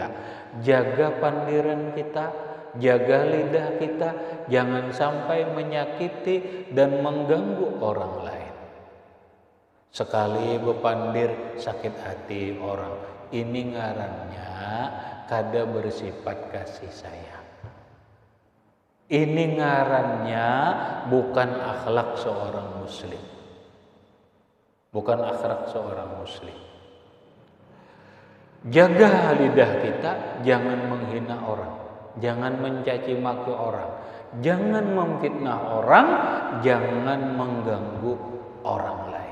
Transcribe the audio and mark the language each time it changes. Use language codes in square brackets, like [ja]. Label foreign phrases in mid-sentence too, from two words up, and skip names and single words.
[id] Jaga pandiran kita, jaga lidah kita, jangan sampai menyakiti dan mengganggu orang lain. [bjn] Sekali bepandir sakit hati orang, ini ngarannya kada bersifat kasih sayang. [id] Ini ngarannya bukan akhlak seorang muslim. Bukan akhlak seorang muslim. Jaga lidah kita, jangan menghina orang, jangan mencaci maki orang, jangan memfitnah orang, jangan mengganggu orang lain.